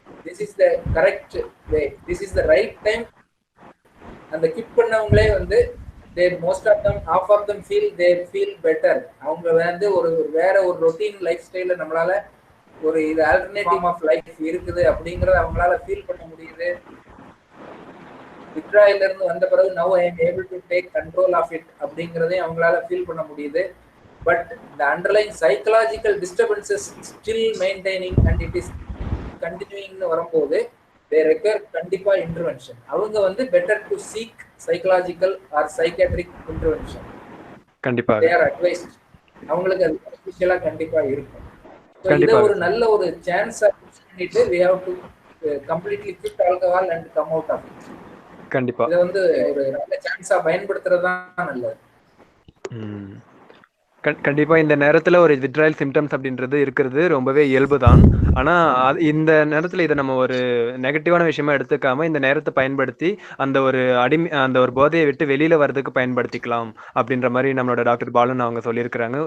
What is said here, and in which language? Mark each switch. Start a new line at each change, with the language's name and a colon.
English: This is the correct way, this is the right time.
Tamil: அந்த keep பண்ணவங்களே வந்து
English: Most of them, half of them feel better.
Tamil: அவங்க வந்து வேற ஒரு routine life ஸ்டைல நம்மளால ஒரு இது ஆல்டர்னேட்டிவ் ஆஃப் லைஃப் இருக்குது அப்படிங்கறத அவங்களால ஃபீல் பண்ண முடியுது. வித்ட்ராயல்ல இருந்து வந்த பிறகு
English: now I am able to take control of it
Tamil: அப்படிங்கறதையும் அவங்களால ஃபீல் பண்ண முடியுது.
English: but the underlying psychological disturbances still maintaining and it is continuing
Tamil: வரும்போது
English: they require
Tamil: கண்டிப்பா இன்டர்வென்ஷன். அவங்க வந்து
English: better to seek psychological or psychiatric intervention.
Tamil: கண்டிப்பா
English: they are advised.
Tamil: அவங்களுக்கு அது பெனிஃபிஷியலா கண்டிப்பா இருக்கும்.
English: So
Tamil: இத ஒரு நல்ல ஒரு சான்ஸ் பண்ணிட்டு
English: we have to completely quit alcohol and come out of it.
Tamil: கண்டிப்பா இத வந்து ஒரு நல்ல சான்ஸா பயன்படுத்துறது தான் நல்லது. கண்டிப்பா இந்த நேரத்துல ஒரு வித்ட்ராயல் சிம்டம்ஸ் அப்படின்றது இருக்கிறது ரொம்பவே இயல்பு தான். ஆனா இந்த நேரத்துல இதை நம்ம ஒரு நெகட்டிவான விஷயமா எடுத்துக்காம இந்த நேரத்தை பயன்படுத்தி அந்த ஒரு போதையை விட்டு வெளியில வர்றதுக்கு பயன்படுத்திக்கலாம் அப்படின்ற மாதிரி நம்மளோட டாக்டர் பாலன் அவங்க சொல்லியிருக்கிறாங்க.